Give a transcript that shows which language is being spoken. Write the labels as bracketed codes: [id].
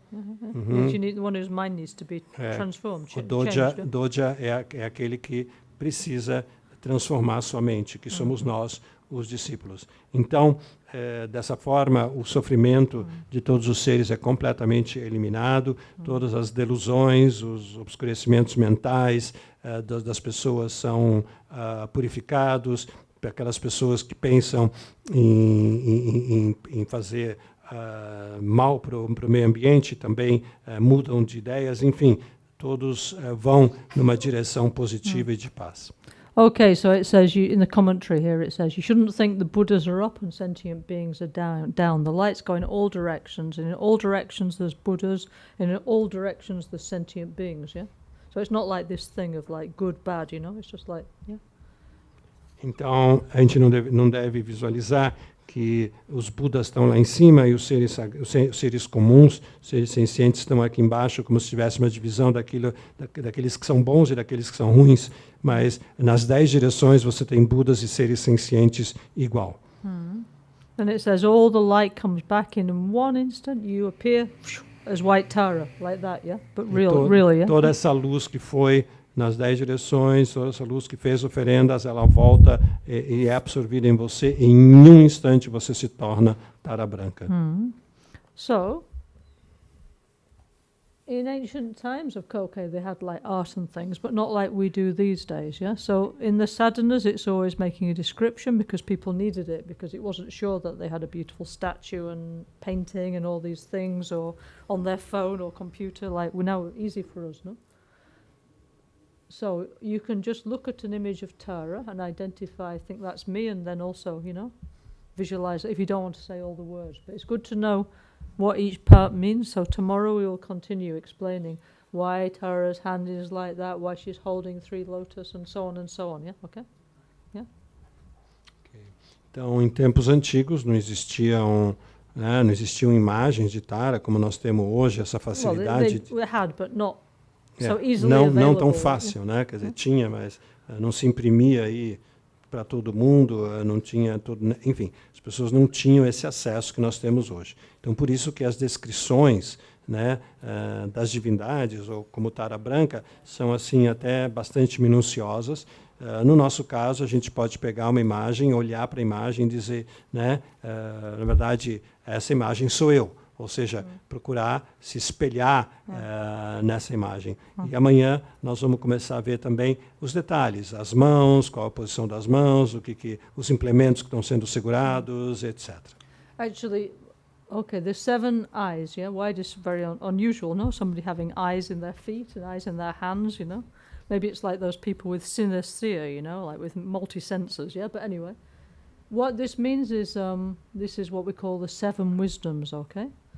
[en] The one whose mind needs to be transformed. [pt] O doja é aquele que precisa transformar sua mente, que somos nós, os discípulos. Então, dessa forma, o sofrimento de todos os seres é completamente eliminado, todas as delusões, os obscurecimentos mentais das pessoas são purificados, aquelas pessoas que pensam em fazer mal para o meio ambiente também mudam de ideias, enfim, todos vão numa direção positiva e de paz. [en] Okay, so it says in the commentary here, it says you shouldn't think the Buddhas are up and sentient beings are down. The lights go in all directions, and in all directions there's Buddhas, and in all directions there's sentient beings, yeah? So it's not like this thing of like good, bad, you know? It's just like, yeah. [pt] Então, a gente não deve visualizar que os Budas estão lá em cima e os seres comuns, os seres sencientes estão aqui embaixo, como se tivesse uma divisão daqueles que são bons e daqueles que são ruins, mas nas 10 direções você tem Budas e seres sencientes igual. [en] And it says all the light comes back in one instant. You appear as white Tara, like that, yeah? But really, yeah? [pt] Toda essa luz que foi nas 10 direções, toda essa luz que fez oferendas, ela volta e é absorvida em você. Em um instante você se torna Tara branca. [en] So, in ancient times, of course, okay, they had like art and things, but not like we do these days, yeah? So in the sadhanas, it's always making a description because people needed it, because it wasn't sure that they had a beautiful statue and painting and all these things, or on their phone or computer, like we're now easy for us, no? So you can just look at an image of Tara and identify, I think that's me, and then also, you know, visualize it if you don't want to say all the words. But it's good to know what each part means. So tomorrow we will continue explaining why Tara's hand is like that, why she's holding 3 lotus, and so on, yeah? Okay? Yeah? Okay. [pt] Então, em tempos antigos não existiam imagens de Tara como nós temos hoje, essa facilidade. [en] Well, they had, but not so [pt] É, [en] easily available. [pt] não tão fácil, né? Quer dizer, tinha, mas não se imprimia aí para todo mundo, não tinha tudo, enfim, as pessoas não tinham esse acesso que nós temos hoje. Então, por isso que as descrições, né, das divindades, ou como Tara branca, são assim até bastante minuciosas. No nosso caso, a gente pode pegar uma imagem, olhar para a imagem e dizer, né, na verdade, essa imagem sou eu. Ou seja, procurar se espelhar nessa imagem. E amanhã nós vamos começar a ver também os detalhes, as mãos, qual a posição das mãos, os implementos que estão sendo segurados, etc. [en] Actually, okay, there's 7 eyes, yeah? Why this very unusual, no? Somebody having eyes in their feet and eyes in their hands, you know? Maybe it's like those people with synesthesia, you know, like with multi-senses, yeah? But anyway, what this means is this is what we call the 7 wisdoms, okay?